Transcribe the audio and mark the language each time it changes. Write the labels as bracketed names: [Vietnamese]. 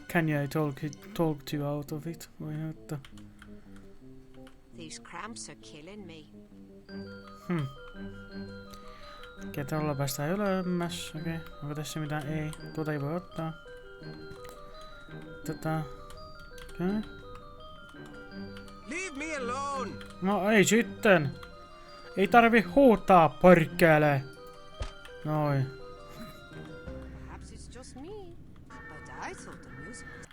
[English] Can I talk to you out of it? [Finnish] Voi näyttää. [English] These cramps are killing me. [Finnish] Okei, tuolla päästään ylemmäs. Okei, onko tässä mitään? Ei. Tuota ei voi ottaa. Okei. [English] Leave me alone! [Finnish] No ei sitten. Ei tarvi huutaa, porkkele. Noin. [English] Perhaps it's just me, but I thought the music was...